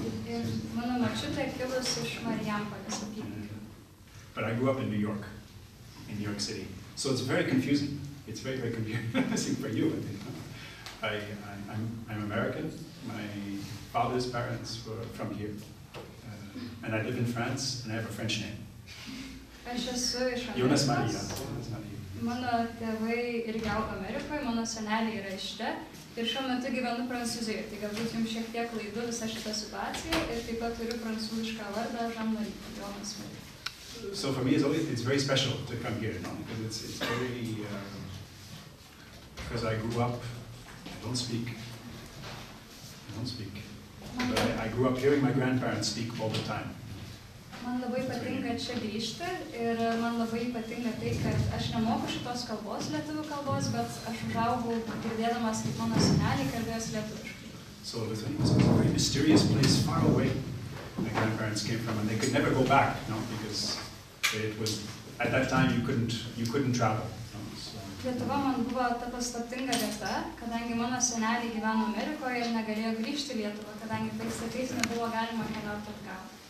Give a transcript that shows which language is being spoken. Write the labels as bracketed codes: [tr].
[lt] Ir mano močiutė kilus iš Marijampolės apylinkių. [en] But I grew up in New York City. So it's very confusing. It's very, very confusing for you, I think. I'm American. My father's parents were from here. And I live in France, and I have a French name. [lt] Aš esu iš Jonas Amerikos. Marija. Mano tėvai irgi augo Amerikoje, mano seneliai yra iš čia. Ir šiuo metu gyvenu Prancūzijoje, tai galbūt jums šiek tiek klaidu visą šitą situaciją, ir taip pat turiu prancūzišką vardą Jonas Marija. [en] So for me, it's very special to come here, because it's very, because I grew up, I don't speak. But I grew up hearing my grandparents speak all the time. [lt] Man labai patinka čia grįžti, ir man labai patinka tai, kad aš nemoku šitos kalbos, lietuvių kalbos, bet aš užaugau girdėdamas, kaip mano seneliai kalbėjos lietuviškai. [en] So Lithuania was a very mysterious place far away. My grandparents came from, and they could never go back, because it was at that time you couldn't travel. [lt] Lietuva man buvo ta paslaptinga vieta, kadangi mano seneliai gyveno Amerikoje ir negalėjo grįžti į Lietuvą, kadangi tais laikais nebuvo galima keliauti atgal.